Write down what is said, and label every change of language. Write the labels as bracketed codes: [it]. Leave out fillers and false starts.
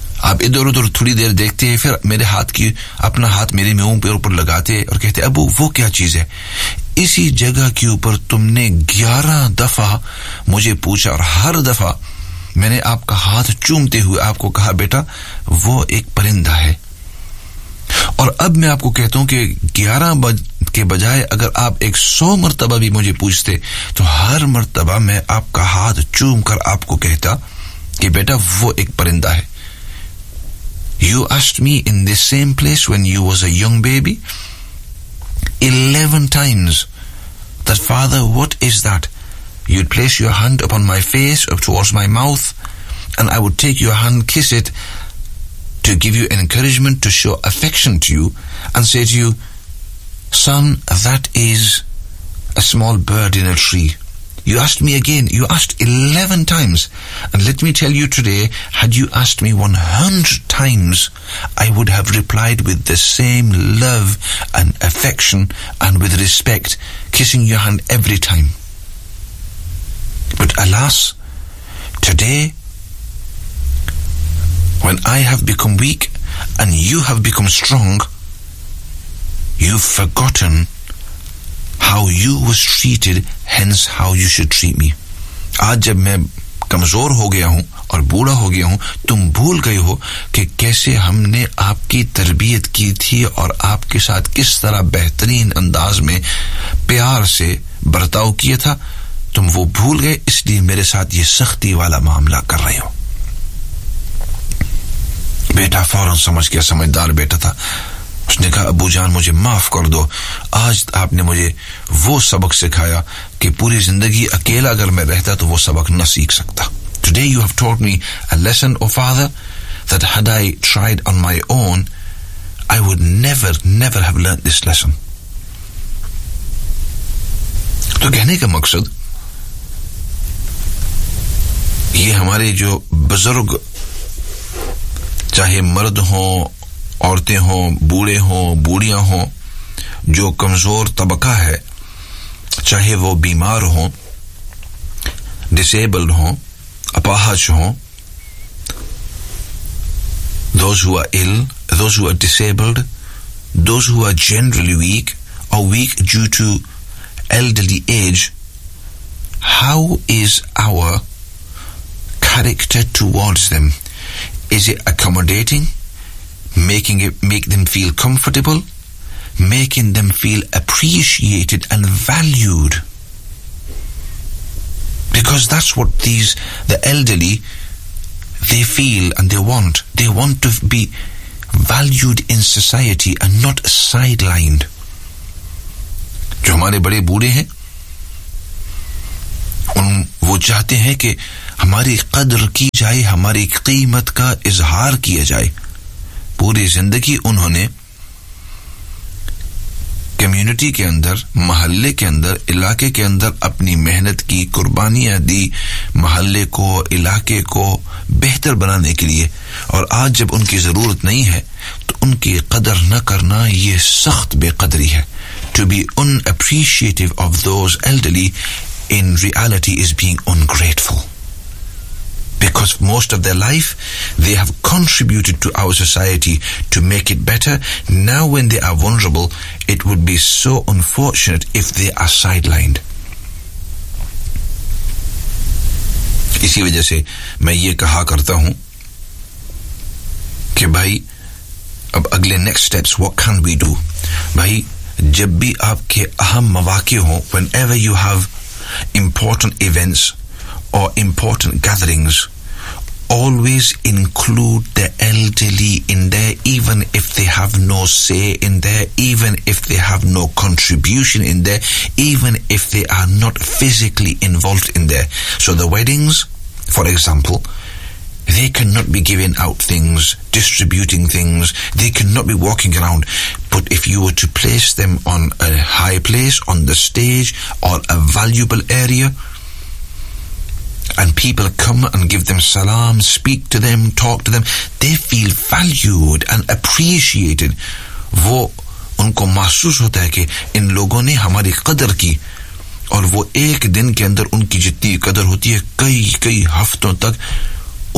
[ur] آپ ادھر ادھر تھوڑی دیر دیکھتے ہیں, پھر میرے ہاتھ کی اپنا ہاتھ میرے منہ پہ اوپر لگاتے اور کہتے ابو وہ کیا چیز ہے؟ اسی جگہ کے اوپر تم نے 11 دفعہ مجھے پوچھا اور ہر دفعہ میں نے آپ کا ہاتھ چومتے ہوئے آپ کو کہا بیٹا وہ ایک پرندہ ہے. اور اب میں آپ کو کہتا ہوں کہ 11 کے بجائے اگر آپ 100 مرتبہ بھی مجھے پوچھتے تو ہر مرتبہ میں آپ کا ہاتھ چوم کر آپ کو کہتا کہ بیٹا وہ ایک پرندہ ہے. [en] You asked me in this same place when you was a young baby 11 times that father what is that? You'd place your hand upon my face up towards my mouth and I would take your hand, kiss it to give you encouragement, to show affection to you and say to you, son, that is a small bird in a tree. You asked me again, you asked 11 times and let me tell you today, had you asked me 100 times, I would have replied with the same love and affection and with respect, kissing your hand every time. But alas, today, when I have become weak and you have become strong, you've forgotten how you was treated, hence how you should treat me. [ur] آج جب میں کمزور ہو گیا ہوں اور بوڑھا ہو گیا ہوں, تم بھول گئے ہو کہ کیسے ہم نے آپ کی تربیت کی تھی اور آپ کے ساتھ کس طرح بہترین انداز میں پیار سے برتاؤ کیا تھا. تم وہ بھول گئے, اس لیے میرے ساتھ یہ سختی والا معاملہ کر رہے ہو. بیٹا فوراً سمجھ گیا, سمجھدار بیٹا تھا. اس نے کہا ابو جان مجھے معاف کر دو, آج آپ نے مجھے وہ سبق سکھایا کہ پوری زندگی اکیلا اگر میں رہتا تو وہ سبق نہ سیکھ سکتا. [en] Today you have taught me a lesson, O father, that had I tried on my own, I would never, never have learnt this lesson. [ur] تو کہنے کا مقصد, یہ ہمارے جو بزرگ, چاہے مرد ہوں, عورتیں ہوں, بوڑھے ہوں, بوڑھیاں ہوں, جو کمزور طبقہ ہے, چاہے وہ بیمار ہوں, ڈسیبلڈ ہوں, اپاہج ہوں, [en] those who are ill, those who are disabled, those who are generally weak or weak due to elderly age, how is our character towards them? Is it accommodating, making them feel comfortable, making them feel appreciated and valued? Because that's what the elderly, they feel and they want. They want to be valued in society and not sidelined. [ur] جو ہمارے بڑے بوڑھے ہیں ان وہ چاہتے ہیں کہ ہماری قدر کی جائے, ہماری قیمت کا اظہار کیا جائے. پوری زندگی انہوں نے کمیونٹی کے اندر, محلے کے اندر, علاقے کے اندر اپنی محنت کی قربانیاں دی محلے کو, علاقے کو بہتر بنانے کے لیے, اور آج جب ان کی ضرورت نہیں ہے تو ان کی قدر نہ کرنا یہ سخت بے قدری ہے. [en] To be unappreciative of those elderly in reality is being ungrateful. Because most of their life, they have contributed to our society to make it better. Now when they are vulnerable, it would be so unfortunate if they are sidelined. [ur] اسی وجہ سے میں یہ کہا کرتا ہوں کہ بھائی اب اگلے [en] next steps, what can we do? [ur] بھائی جب بھی آپ کے اہم مواقع ہوں, [en] whenever you have important events or important gatherings, always include the elderly in there, even if they have no say in there, even if they have no contribution in there, even if they are not physically involved in there. So the weddings, for example, they cannot be giving out things, distributing things, they cannot be walking around. But if you were to place them on a high place, on the stage, or a valuable area, and people come and give them salam, speak to them, talk to them, they feel valued and appreciated. [ur] وہ ان کو محسوس ہوتا ہے کہ ان لوگوں نے ہماری قدر کی, اور وہ ایک دن کے اندر ان کی جتنی قدر ہوتی ہے کئی کئی ہفتوں تک